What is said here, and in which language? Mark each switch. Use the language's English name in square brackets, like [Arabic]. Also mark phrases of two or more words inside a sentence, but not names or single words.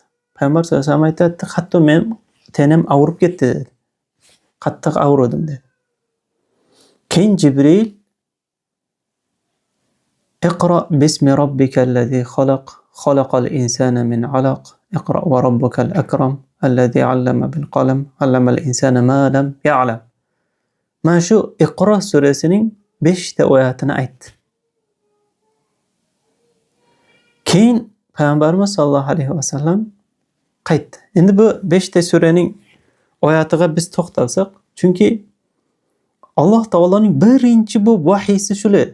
[Uzbek] Payg'ambar [Arabic] صلى الله عليه وسلم [Uzbek] aytdi, hatto men tenim og'rib ketdi dedi. Qattiq og'ridim dedi. Keyin Jibril [Arabic] اقرأ باسم ربك الذي خلق خلق الإنسان من علق اقرأ وربك الأكرم الذي علم بالقلم علم الإنسان ما لم يعلم. [Uzbek] Mana shu Iqro surasining 5 ta oyatini aytdi. Keyin Payg'ambarimiz [Arabic] صلى الله عليه وسلم [Uzbek] qaytdi. Endi bu 5 ta suraning oyatiga biz to'xtalsak, chunki Alloh taoloning birinchi bu vahiysi shular.